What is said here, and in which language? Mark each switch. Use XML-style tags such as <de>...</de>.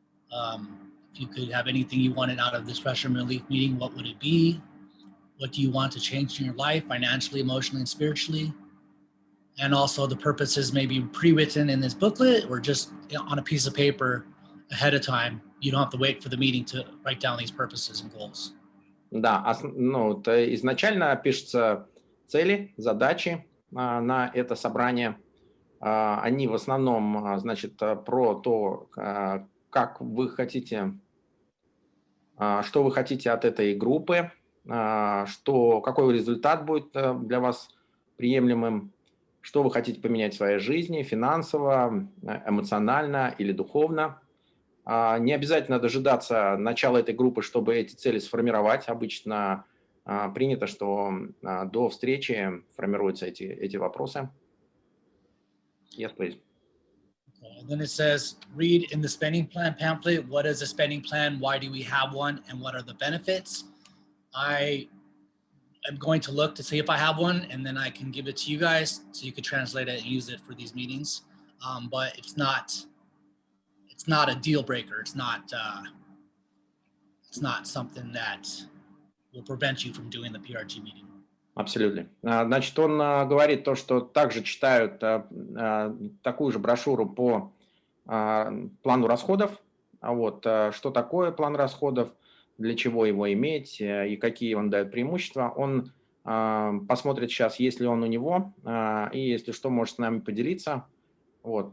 <en>If you could have anything you wanted out of this pressure relief meeting, what would it be? What do you want to change in your life, financially, emotionally, and spiritually? And also the purposes may be pre-written in this booklet or just on a piece of paper ahead of time. You don't have to wait for the meeting to write down these purposes and goals.</en> <ru>Да, изначально пишутся цели, задачи на это собрание. Они в основном, значит, про то, как вы хотите, что вы хотите от этой группы, какой результат будет для вас приемлемым, что вы хотите поменять в своей жизни, финансово, эмоционально или духовно. Не обязательно дожидаться начала этой группы, чтобы эти цели сформировать. Обычно принято, что до встречи формируются эти вопросы.</ru> <en>Yes, please. Okay. And then it says, read in the spending plan pamphlet, what is a spending plan, why do we have one, and what are the benefits? I am going to look to see if I have one, and then I can give it to you guys so you can translate it and use it for these meetings. But it's not a deal breaker. It's not something that will prevent you from doing the PRG meeting.</en> <ru>Абсолютно. Значит, он говорит то, что также читают такую же брошюру по плану расходов. Вот, что такое план расходов, для чего его иметь и какие он дает преимущества. Он посмотрит сейчас, есть ли он у него, и если что, может с нами поделиться. Вот.</ru>